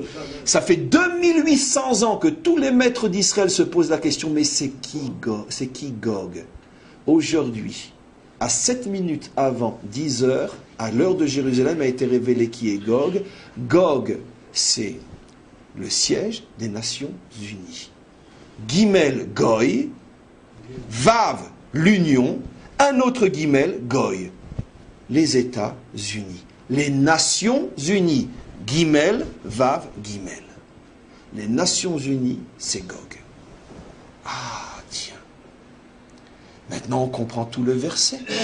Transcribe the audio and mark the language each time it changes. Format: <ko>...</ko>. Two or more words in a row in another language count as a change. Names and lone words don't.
<fr>Ça fait 2800 ans que tous les maîtres d'Israël se posent la question, mais c'est qui Gog ? Aujourd'hui, à 7 minutes avant 10h, à l'heure de Jérusalem, a été révélé qui est Gog. Gog, c'est le siège des Nations Unies. Gimel, Goy. Vav, l'union. Un autre Gimel, Goy. Les États-Unis. Les Nations Unies. Gimel, Vav, Gimel. Les Nations Unies, c'est Gog. Ah, tiens. Maintenant, on comprend tout le verset.</fr>